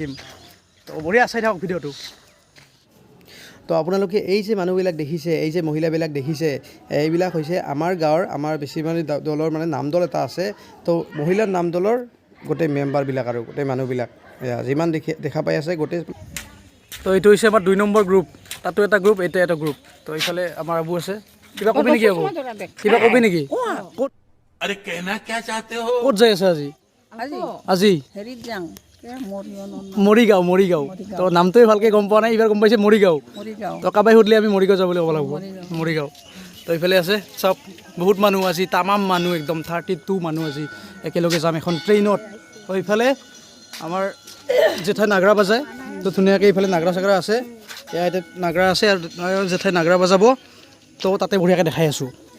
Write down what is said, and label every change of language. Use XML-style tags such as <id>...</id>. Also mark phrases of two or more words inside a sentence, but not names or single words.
<as>থাকিম তো বঢ়িয়া চাই থাকক ভিডিঅ'টো তো আপোনালোকে এই যে মানুহবিলাক দেখিছে এই যে মহিলাবিলাক দেখিছে এইবিলাক হৈছে আমাৰ গাঁৱৰ আমাৰ বেছি মানে দলৰ মানে নাম দল এটা আছে তো মহিলাৰ নাম দলৰ গোটেই মেম্বাৰবিলাক আৰু গোটেই মানুহবিলাক যিমান দেখা পাই আছে গোটেই তো এইটো হৈছে আমাৰ 2 নম্বৰ গ্ৰুপ তাতো এটা গ্ৰুপ এইটো এটা গ্ৰুপ তো এইফালে আমাৰ আবু আছে কিবা কবি নেকি আবু কিবা কবি নেকি ক'ত</as> <hi>अरे कहना क्या चाहते हो</hi> <as>ক'ত যাই আছে আজি মৰিগাঁও তো নামটোৱে ভালকৈ গম পোৱা নাই এইবাৰ গম পাইছে মৰিগাঁও তো কাবাই সুধিলে আমি মৰিগাঁও যাবলৈ ক'ব লাগিব মৰিগাঁও তো এইফালে আছে চব বহুত মানুহ আজি তামাম মানুহ একদম 32 মানুহ আজি একেলগে যাম এখন ট্ৰেইনত তো এইফালে আমাৰ জেঠাই নাগৰা বাজায় তো ধুনীয়াকৈ এইফালে নাগৰা চাগৰা আছে ইয়াতে নাগৰা আছে আৰু জেঠাই নাগৰা বাজাব তো তাতে বঢ়িয়াকৈ দেখাই আছোঁ</as>